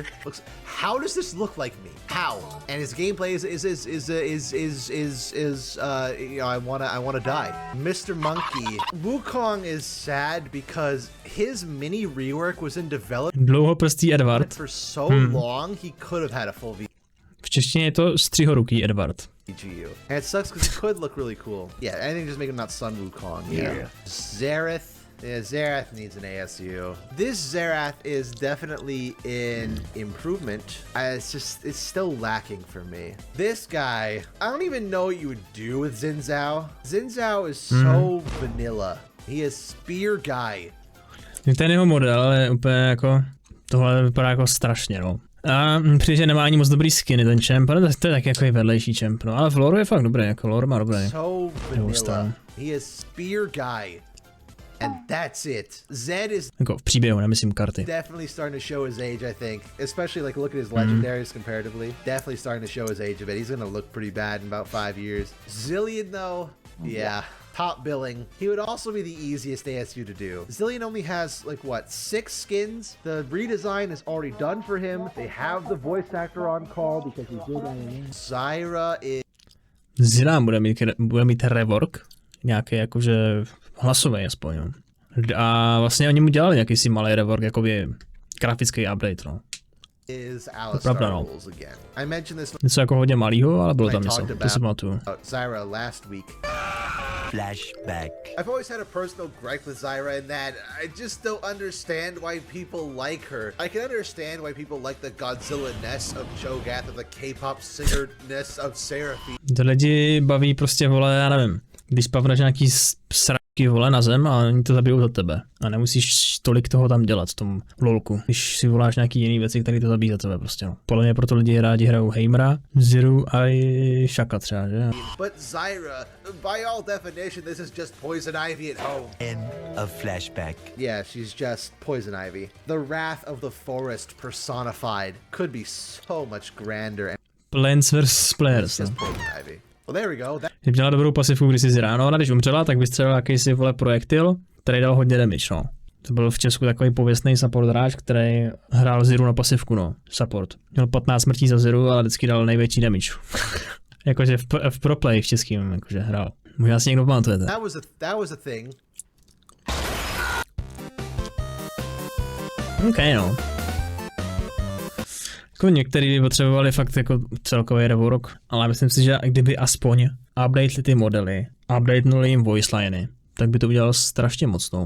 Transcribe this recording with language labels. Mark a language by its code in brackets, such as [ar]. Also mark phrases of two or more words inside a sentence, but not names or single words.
[en] How does this look like me? How? And his gameplay is you know, I wanna die. Mr. Monkey. Wukong is sad because his mini rework was in [cs] Dlouhoprstý Edward. [en] development for so long. He could have had a full [cs] V češtině je to střihoruký Edward. [en] VGU. And it sucks because he could look really cool. Yeah, anything just make him not Sun Wukong. Yeah. Xerath. Yeah, Xerath needs an ASU. This Xerath is definitely in improvement. It's still lacking for me. This guy, I don't even know what you would do with Xin Zhao. Xin Zhao is so vanilla. He is spear guy. [cs] Ten jeho model je úplně jako, tohle vypadá jako strašně, no. A přijde, že nemá ani moc dobrý skiny ten champ, ale to je tak jako vedlejší champ, no. Ale v lore je fakt dobrý, jako lore má dobré. [en] So vanilla. He is spear guy. And that's it. Zed is [cs] jako v příběhu, nemyslím karty. [en] definitely starting to show his age, I think. Especially like look at his legendaries comparatively. Definitely starting to show his age a bit. He's gonna look pretty bad in about 5 years. Zillion though, yeah. Top billing. He would also be the easiest ASU to do. Zillion only has like what, 6 skins? The redesign is already done for him. They have the voice actor on call because he did. Zyra is [cs] Zillion bude mít rework, nějaký jakože hlasový aspoň, no. A vlastně oni mu dělali nějaký si malý rework, jakoby grafický update, no. Pravda, no. Něco jako hodně malýho, ale bylo tam něco, to si pamatuju. [en] Zyra last week. Flashback. I've always had a personal gripe with Zyra in that I just don't understand why people like her. I can understand why people like the Godzilla-ness of Cho'Gath or the K-pop singer-ness of Seraphine. [cs] To lidi baví prostě, vole, já nevím, když spavneš nějaký sraky, vole, na zem a oni to zabijou za tebe. A nemusíš tolik toho tam dělat v tom lolku. Když si voláš nějaký jiný věci, které to zabíjí za tebe prostě, no. Podle mě proto lidi rádi hrajou Heimera, Ziru a i Shaka třeba, že? [en] But Zyra, by all definition, this is just Poison Ivy at home. End of flashback. Yeah, she's just Poison Ivy. The wrath of the forest personified could be so much grander. Plants vs. Players, Just Poison Ivy. Well, there we go. [cs] Kdyby měla dobrou pasivku, když si ráno, ona když umřela, tak vystřelil jakýsi, vole, projektil, který dal hodně damage, no. To byl v Česku takový pověstný support hráč, který hrál Ziru na pasivku, no, support. Měl 15 smrtí za Ziru, ale vždycky dal největší damage. Jakože v [en] pro play [cs] v českým, jakože hrál. Možná si někdo pamatujete. [en] That was a thing. [cs] OK, no. Jako některý by potřebovali fakt jako celkový rework, ale myslím si, že kdyby aspoň updateli ty modely, updatenuli jim voice liney, tak by to udělalo strašně moc, no.